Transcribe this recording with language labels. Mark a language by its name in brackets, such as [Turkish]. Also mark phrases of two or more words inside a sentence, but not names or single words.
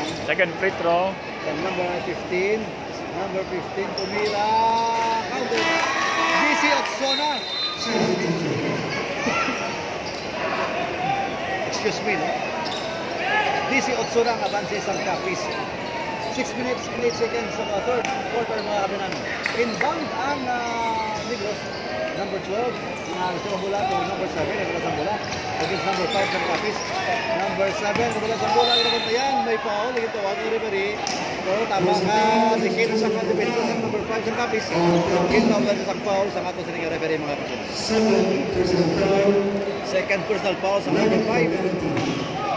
[English] second free throw. [Hiligaynon] Sa number 15. Number 15 tumira. Counter. DC Otsona. [English] Excuse me, [Hiligaynon] no? DC Otsona ang abansi sa Capiz. [English] 6 minutes and 8 seconds [Hiligaynon] sa third quarter mga kabinan. Inbound ang Negros. Number 12. Gusto ang bola to number 7. Nagbalas ang bola. Against number 5 sa Capiz. Number 7. Nagbalas ang bola. Yan, may foul. Ito ang referee. Pero tama nga. Dikit sa mga defense sa number 5 sa Capiz. Ito ang isang foul sa ato sa referee mga kabinan. [English] Second personal foul sa number 5.